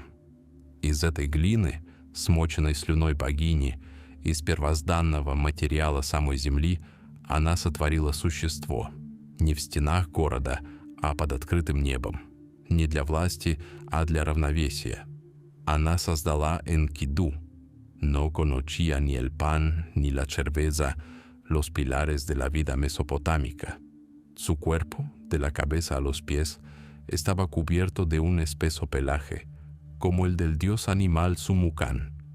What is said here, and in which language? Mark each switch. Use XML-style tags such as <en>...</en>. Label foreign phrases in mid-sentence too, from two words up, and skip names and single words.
<ru>Из этой глины, смоченной слюной богини, из первозданного материала самой земли, она сотворила существо, не в стенах города, а под открытым небом, не для власти, а для равновесия. Она создала Энкиду,</ru> <es>no conocía ni el pan ni la cerveza, los pilares de la vida mesopotámica. Su cuerpo, de la cabeza a los pies, estaba cubierto de un espeso pelaje, como el del dios animal Sumucán.</es>